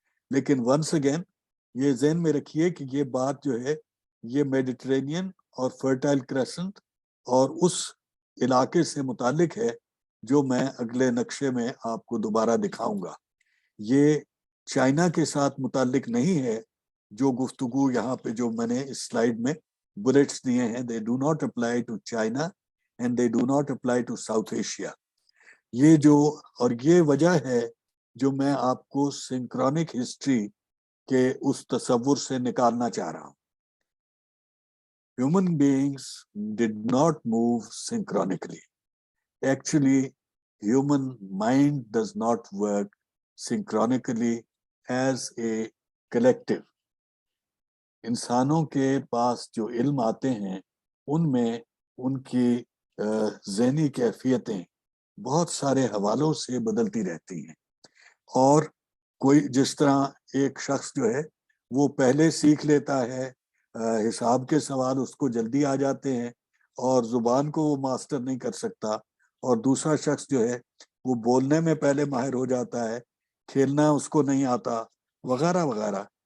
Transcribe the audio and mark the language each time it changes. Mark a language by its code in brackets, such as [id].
[ur] لیکن [en] once again [ur] یہ ذہن میں رکھیے کہ یہ بات جو ہے یہ میڈیٹرینین اور فرٹائل کریسنٹ اور اس علاقے سے متعلق ہے جو میں اگلے نقشے میں آپ کو دوبارہ دکھاؤں گا. یہ چائنا کے ساتھ متعلق نہیں ہے. جو گفتگو یہاں پہ جو میں نے اس سلائیڈ میں بلیٹس دیے ہیں, [en] they do not apply to China and they do not apply to South Asia. [ur] یہ جو, اور یہ وجہ ہے جو میں آپ کو سنکرونک ہسٹری کے اس تصور سے نکالنا چاہ رہا ہوں. [en] Human beings did not move synchronically. Actually, human mind does not work synchronically as a collective. [ur] انسانوں کے پاس جو علم آتے ہیں ان میں ان کی ذہنی کیفیتیں بہت سارے حوالوں سے بدلتی رہتی ہیں. اور کوئی جس طرح ایک شخص جو ہے وہ پہلے سیکھ لیتا ہے, حساب کے سوال اس کو جلدی آ جاتے ہیں اور زبان کو وہ ماسٹر نہیں کر سکتا, اور دوسرا شخص جو ہے وہ بولنے میں پہلے ماہر ہو جاتا ہے, کھیلنا اس کو نہیں آتا, وغیرہ وغیرہ.